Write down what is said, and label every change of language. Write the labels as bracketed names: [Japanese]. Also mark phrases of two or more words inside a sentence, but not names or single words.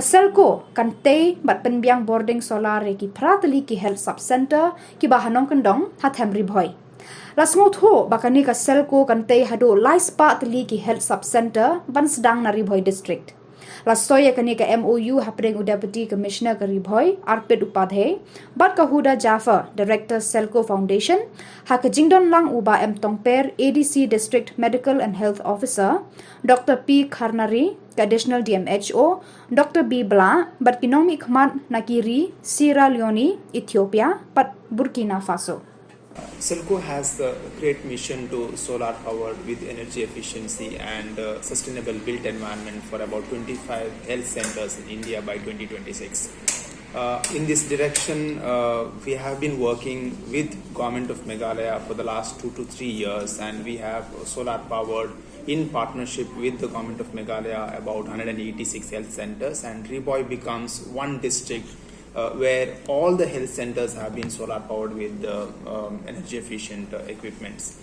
[Khasi] Selco kan te bat penbyang [English] boarding solar [Khasi] ki pratali ki [English] health sub center [Khasi] ki ba hanong kendong hathem ri Bhoi lasngot ho bakani ka Selco kan te hado lai spa tali ki [English] health sub center [Khasi] ban sedang nari Bhoi district Lasoya kani ka MOU hapring [English] Deputy Commissioner [Khasi] ka Bhoi Arpit Upadhyay bat ka Huda Jaffer [English] Director Selco Foundation [Khasi] ha ka jingdon lang uba M Tongper ADC [English] District Medical and Health Officer [Khasi] Dr. P Karnari ka [English] Additional DMHO [Khasi] Dr. B Bla bat kinong ikmat nakiri Sierra Leone Ethiopia pat Burkina Faso [English] Selco has the great mission to solar power with energy efficiency and sustainable built environment for about 25 health centers in India by 2026. In this direction, we have been working with Government of Meghalaya for the last 2 to 3 years, and we have solar powered in partnership with the Government of Meghalaya about 186 health centers, and Bhoi becomes one district where all the health centers have been solar powered with energy efficient equipments.